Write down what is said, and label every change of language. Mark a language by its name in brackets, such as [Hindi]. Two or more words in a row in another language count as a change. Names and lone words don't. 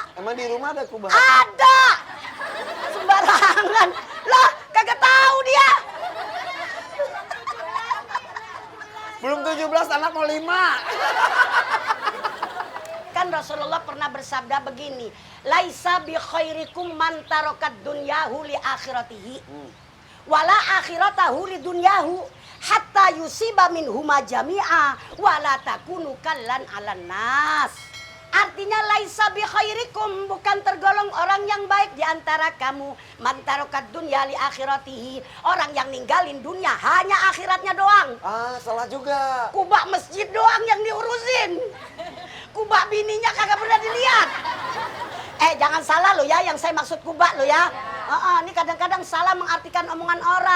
[Indonesian] Emang di rumah ada kubah? Ada. Sembarangan. Lah, kagak tahu dia. Belum 17 anak mau 5. Kan Bahkan Rasulullah pernah bersabda begini, [Arabic] ليس بخيركم من ترك دنياه لآخرته. ولا آخرته لدنياه حتى يصيب منهما جميعا ولا تكونوا كلا على الناس. Artinya ليس بخيركم, [Indonesian] bukan tergolong orang yang baik di antara kamu. [Arabic] من ترك دنيا لآخرته, [Indonesian] orang yang ninggalin dunia hanya akhiratnya doang. Salah juga. Kubah masjid doang yang diurusin. Kubah bininya kagak pernah dilihat. Jangan salah lo ya, yang saya maksud kubah lo ya. Ini kadang-kadang salah mengartikan omongan orang.